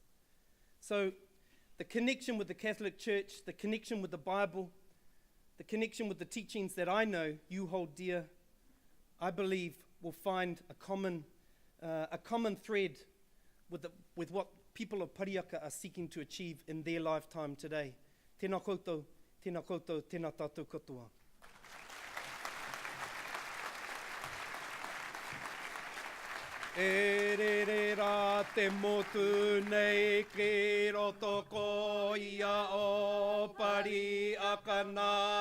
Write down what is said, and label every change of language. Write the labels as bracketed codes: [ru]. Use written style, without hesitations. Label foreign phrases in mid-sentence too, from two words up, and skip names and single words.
[en] So the connection with the Catholic Church, the connection with the Bible, the connection with the teachings that I know you hold dear, I believe will find a common thread with what people of Parihaka are seeking to achieve in their lifetime today. [mi] Tēnā koutou, tēnā koutou, tēnā tātou katoa. E re re rā te motu nei ki roto ko ia o Parihaka nā